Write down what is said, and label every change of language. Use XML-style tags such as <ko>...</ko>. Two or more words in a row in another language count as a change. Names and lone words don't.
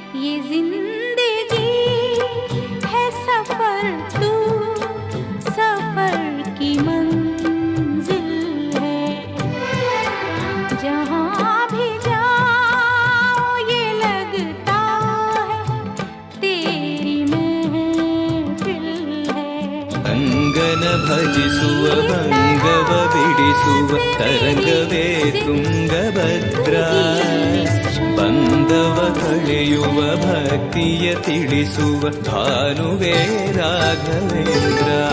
<hi>ये जिंदगी है सफर, तू सफर की मंजिल है। जहाँ भी जाओ ये लगता है तेरी महफिल है।</hi> <kn>ಅಂಗನ ಭಜಿಸುವ ಭಂಗವ ಬಿಡಿಸುವ ತರಂಗವೇ ತುಂಗಭದ್ರಾ, ಬಂಧವ ಕಳೆಯುವ ಭಕ್ತಿಯ ತಿಳಿಸುವ ಭಾನುವೇ ರಾಘವೇಂದ್ರ.</kn>